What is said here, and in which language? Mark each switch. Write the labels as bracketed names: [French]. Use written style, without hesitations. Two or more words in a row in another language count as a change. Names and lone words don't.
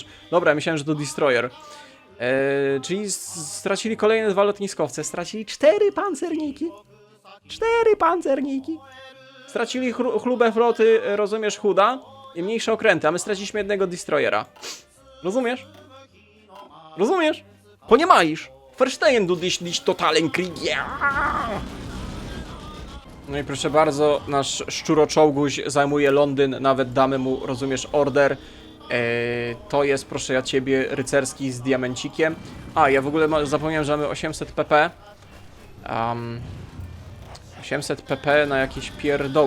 [Polish] Dobra, myślałem, że to Destroyer. Czyli stracili kolejne 2 lotniskowce. Stracili 4 pancerniki. 4 pancerniki. Stracili chlubę floty, rozumiesz, Huda i mniejsze okręty, a my straciliśmy jednego Destroyera. Rozumiesz? Rozumiesz? Poniemaisz. [German] Verstehen du dich nicht totalen Krieg? [Polish] No i proszę bardzo, nasz szczuroczołguś zajmuje Londyn, nawet damy mu, rozumiesz, order. To jest, proszę ja ciebie, rycerski z diamencikiem. A, ja w ogóle zapomniałem, że mamy 800 pp. 800 pp na jakieś pierdoły.